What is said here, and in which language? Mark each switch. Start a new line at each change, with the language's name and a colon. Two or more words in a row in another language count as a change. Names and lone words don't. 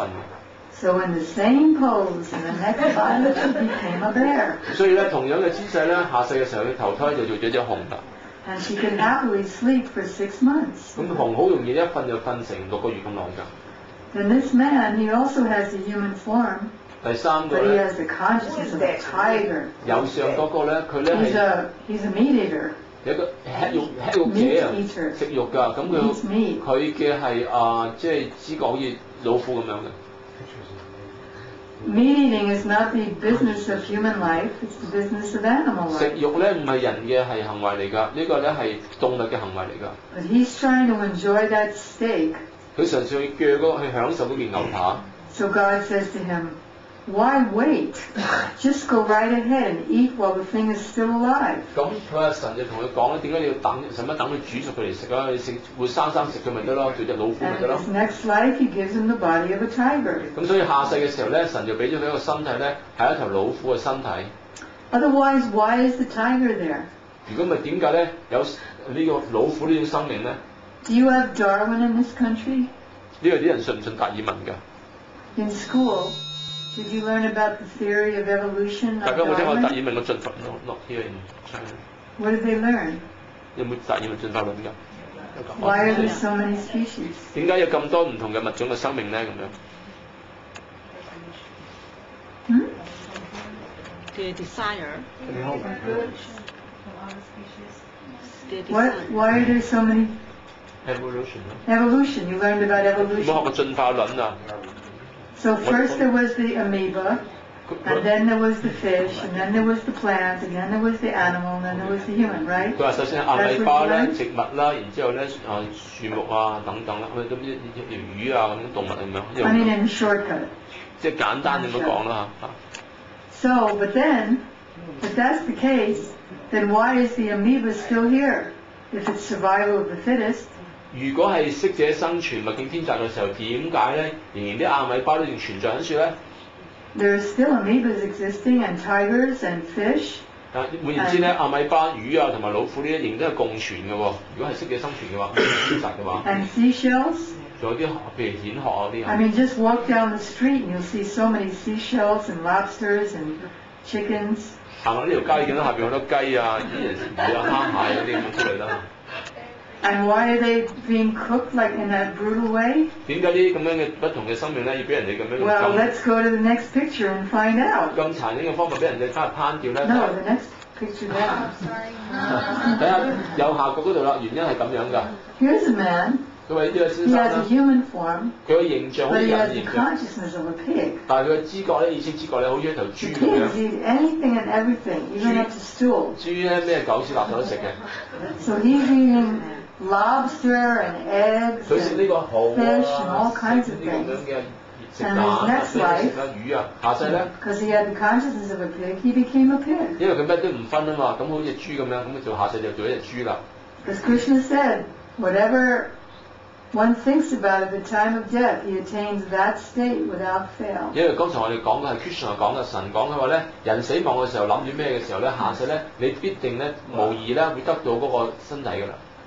English: So in the same pose, in the next life, she became a bear.
Cantonese: 所以咧，同樣嘅姿勢咧，下世嘅時候佢投胎就做咗隻熊啦。
English: And she could happily sleep for 6 months.
Cantonese: 咁熊好容易一瞓就瞓成6個月咁耐㗎。
English: Then this man, he also has a human form,
Cantonese: 第三個
English: but he
Cantonese: 咧，
English: has the consciousness of a tiger.
Cantonese: 右上嗰個咧，佢咧係
English: He's a meat eater.
Cantonese: 有一個吃肉者啊，食肉㗎。咁佢嘅係即係知覺好似老虎咁樣嘅。
English: Meat eating is not the business of human life, it's the business of animal
Cantonese: 食
English: life.
Cantonese: 肉咧唔係人嘅係行為嚟㗎，呢個咧係動物嘅行為嚟㗎。
English: But he's trying to enjoy that steak.
Cantonese: 佢嘗試去鋸嗰去享受嗰件牛扒。
English: So God says to him, why wait? Just go right ahead and eat while the thing is still alive.
Cantonese: 咁佢阿神就同佢講咧，點解你要等？使乜等佢煮熟佢嚟食啊？你食活生生食佢咪得咯，做隻老虎咪
English: And
Cantonese: 得
English: in
Cantonese: 咯。
English: his next life, he gives him the body of a tiger.
Cantonese: 咁所以下世嘅時候咧，神就俾咗佢一個身體咧，係一頭老虎嘅身體。
English: Otherwise, why is the tiger there?
Cantonese: 如果咪點解咧有呢個老虎呢種生命咧？
English: Do you have Darwin in this country?
Cantonese: 呢個啲人信唔信達爾文㗎？
English: In school, did you learn about the theory of evolution
Cantonese: 大
English: of
Cantonese: 家有冇聽過達爾
English: Darwin?
Cantonese: 文嘅進化論 ？
English: Not here in China。 What did they learn?
Cantonese: 有冇達爾文進化論㗎？
English: Why are there so many species?
Cantonese: 點解有咁多唔同嘅物種嘅生命咧？咁樣
English: Their desire. Why are there so many?
Cantonese: evolution 咯。
English: Evolution. You learned about
Cantonese: 有冇學
English: evolution.
Cantonese: 過進化論啊？
English: So first there was the amoeba, and then there was the fish, and then there was the plant, and then there was the animal, and then there was the human, right?
Cantonese: 佢話首先係阿米巴啦、植物啦，然之後咧樹木啊等等啦，咁啲魚啊咁樣動物咁樣，
English: I mean, in shortcut.
Cantonese: 即係簡單咁樣講啦嚇。
English: So, but then, if that's the case, then why is the amoeba still here? If it's survival of the fittest.
Cantonese: 如果係適者生存、物競天擇嘅時候，點解咧仍然啲阿米巴都仲存在喺處咧？
English: There are still amoebas existing, and tigers and fish.
Cantonese: 換言之咧，阿米巴、魚啊同埋老虎呢啲仍然都係共存嘅喎。如果係適者生存嘅話，天擇嘅話，
English: And seashells.
Cantonese: 仲有啲譬如蜆殼啊啲
English: I mean, just walk down the street and you'll see so many seashells and lobsters and chickens.
Cantonese: 行落呢條街見到下邊好多雞啊、啲人魚啊、蝦蟹嗰啲咁之類啦。
English: And why are they being cooked like in that brutal way?
Cantonese: 點解呢啲咁樣嘅不同嘅生命咧，要俾人哋咁樣
English: Well,
Cantonese: 咁
English: let's go to the next picture and find out.
Cantonese: 咁殘忍嘅方法俾人哋翻嚟烹調咧？
English: No, the next picture down.
Cantonese: 睇下右下角嗰度啦，原因係咁樣㗎。
English: Here's a man.
Cantonese: 佢話呢位先
English: He
Cantonese: 生
English: has
Cantonese: 啦
English: a，human form,
Cantonese: 佢個形象好
English: but
Cantonese: 似
English: he has
Cantonese: 人
English: the
Cantonese: 形嘅，
English: consciousness of a pig.
Cantonese: 但係佢嘅知覺咧，意識知覺咧，好似一頭
English: The
Cantonese: 豬咁樣。
English: pigs eat anything and everything, even up to stool.
Cantonese: 豬咧咩狗屎垃圾都食嘅，
English: So he's eating lobster and eggs
Cantonese: 佢食呢
English: and
Cantonese: 個蠔
English: fish and all
Cantonese: 啊，
English: kinds
Cantonese: 食
English: of
Cantonese: 呢啲咁
English: things.
Cantonese: 樣嘅食
English: And
Cantonese: 蛋
English: his
Cantonese: 啊，
English: next
Cantonese: 食
English: life,
Cantonese: 啦魚啊，下世咧，
English: because he had the consciousness of a pig, he became a pig.
Cantonese: 因為佢咩都唔分啊嘛，咁好似豬咁樣，咁佢做下世就做一隻豬啦。
English: Because Krishna said, whatever one thinks about at the time of death, he attains that state without fail.
Cantonese: 因為剛才我哋講嘅係 Krishna 講嘅，神講嘅話咧，人死亡嘅時候諗住咩嘅時候咧，下世咧你必定咧無疑咧會得到嗰個身體㗎啦。